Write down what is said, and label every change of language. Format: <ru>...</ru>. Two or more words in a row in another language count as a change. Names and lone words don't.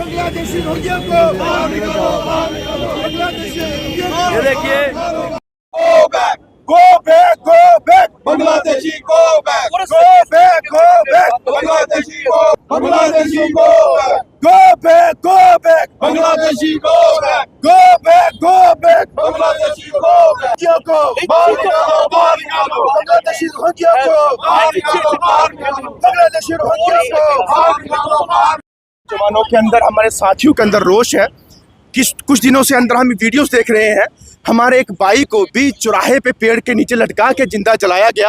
<hi>बांग्लादेशी रोहिंग्या को बाहर निकालो, बांग्लादेशी रोहिंग्या को। ये देखिए,</hi> <en>Go back, go back, go back, Bangladeshi go back, go back, go back, Bangladeshi go, Bangladeshi go back, go back, go back, Bangladeshi go back, go back, go back, Bangladeshi go back.</en> <hi>रोहिंग्या को बाहर निकालो, बांग्लादेशी रोहिंग्या को बाहर निकालो, बांग्लादेशी रोहिंग्या को बाहर निकालो, जवानों के अंदर, हमारे साथियों के अंदर रोष है। कुछ दिनों से अंदर हम वीडियोस देख रहे हैं, हमारे एक भाई को बीच चौराहे पे पेड़ के नीचे लटका के जिंदा जलाया गया।</hi>